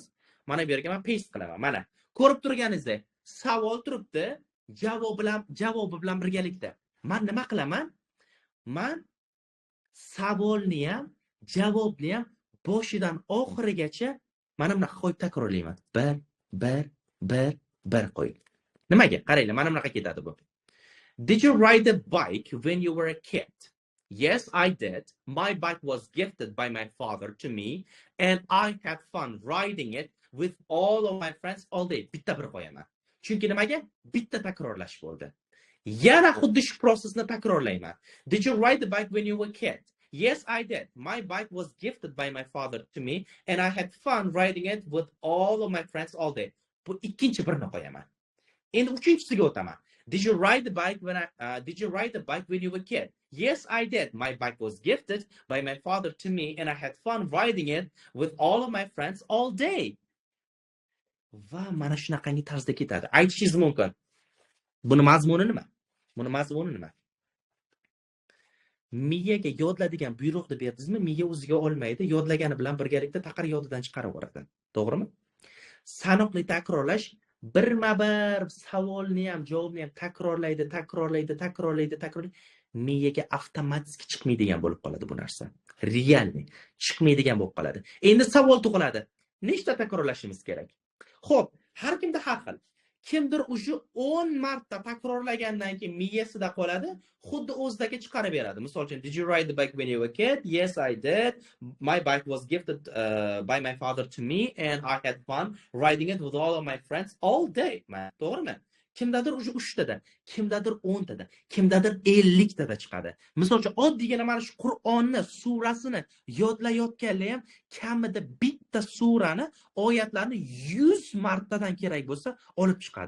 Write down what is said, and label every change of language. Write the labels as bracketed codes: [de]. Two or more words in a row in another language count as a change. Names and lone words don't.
[uz] Mana bu yerga men paste qilaman. Mana ko'rib turganingizdek, savol turibdi, javobi bilan birgalikda. Men nima qilaman? Men savolni ham, javobni ham boshidan oxirigacha mana bunaqa qo'yib takrorlayman. Bir qo'yib. Nimaga? Qaranglar, mana bunaqa ketadi bu. [en] Did you ride a bike when you were a kid? Yes, I did. My bike was gifted by my father to me, and I had fun riding it with all of my friends all day. [uz] Bitta bir qo'yaman. Chunki nimaga? Bitta takrorlash bo'ldi. Yana xuddi shu prosesni takrorlayman. [en] Did you ride the bike when you were a kid? Yes, I did. My bike was gifted by my father to me, and I had fun riding it with all of my friends all day. [uz] Bu ikkinchi birni qo'yaman. Endi uchinchisiga o'taman. Did you ride the bike when you were a kid? Yes, I did. My bike was gifted by my father to me, and I had fun riding it with all of my friends all day. Va mana shunaqangi tarzda ketadi. Aytishingiz mumkin. Buni mazmuni nima? Miyaga yodladigan buyruqni berdingizmi, miya o'ziga olmaydi, yodlagani bilan birgalikda taqir yodidan chiqarib yuboradi. To'g'rimi? Sanoqli takrorlash birma-bir savolni ham, javobni ham takrorlaydi. Miyaga avtomatik chiqmaydigan bo'lib qoladi bu narsa. Realni chiqmaydigan bo'lib qoladi. Endi savol tug'iladi. Nechta takrorlashimiz kerak? Xo'p, har kimda har xil. Kimdir o'sha 10 marta takrorlagandan keyin miyasida qoladi, xuddi o'zidagi chiqarib beradi. Misol uchun, [en] did you ride the bike when you were a kid? Yes, I did. My bike was gifted by my father to me, and I had fun riding it with all of my friends all day. [uz] To'g'rimi? Kimdadir o'sha 3 tada, kimdadir 10 tada, kimdadir 50 tada chiqadi. Misol uchun, oddiygina mana shu Qur'onni surasini yodlayotganlar ham kamida bitta surani, oyatlarni 100 martadan kerak bo'lsa olib chiqadi.